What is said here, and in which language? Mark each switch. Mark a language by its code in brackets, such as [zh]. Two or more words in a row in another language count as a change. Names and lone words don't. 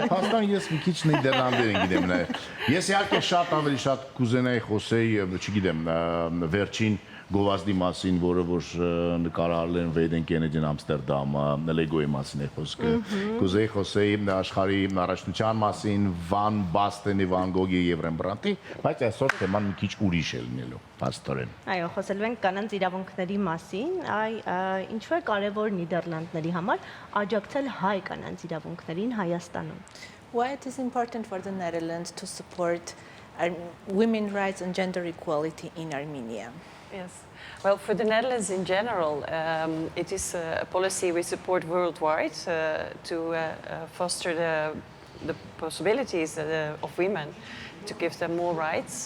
[hy] Փաստան ես մի քիչ Նիդերլանդերեն գիտեմ նաև։ Ես իհարկե շատ կուզենայի խոսեի, չգիտեմ, վերջին գովազդի մասին, որը որ նկարահարել են Վեյդեն Կենեդին Ամստերդամ, Լեգոյի մասին է խոսքը։ Կուզեի խոսեի աշխարհի առաջնության մասին, Վան Բաստենի, Վան Գոգի եւ Ռեմբրանտի, բայց այսօր թեման մի քիչ ուրիշ է լինելու, փաստորեն։ Այո, խոսելու ենք կանանց իրավունքների մասին, ինչու է կարևոր Նիդերլանդների համար աջակցել հայ կանանց իրավունքներին Հայաստանում։ [en] Why it is important for the Netherlands to support women's rights and gender equality in Armenia? Yes. Well, for the Netherlands in general, it is a policy we support worldwide to foster the possibilities of women, to give them more rights.